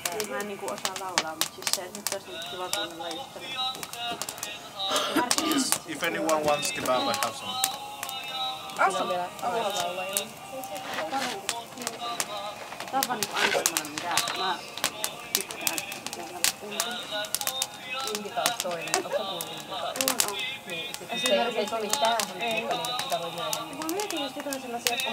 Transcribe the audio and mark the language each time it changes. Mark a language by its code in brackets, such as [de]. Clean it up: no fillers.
[fi] Mä en niinku osaa laulaa, mutta siis se, että nyt olisi nyt kiva kuunnella just [en] If anyone wants kebab, I have some. Awesome. [fi] Tää on vaan niinku aina semmonen, mitä mä tykkään kuunnella. Indika olisi toinen. Onko sä kuullut Indikaa? On. Niin, se ei sovi tähän, mutta niin, sitä voi myöhemmin. Mä mietin just jotain sellaisia, että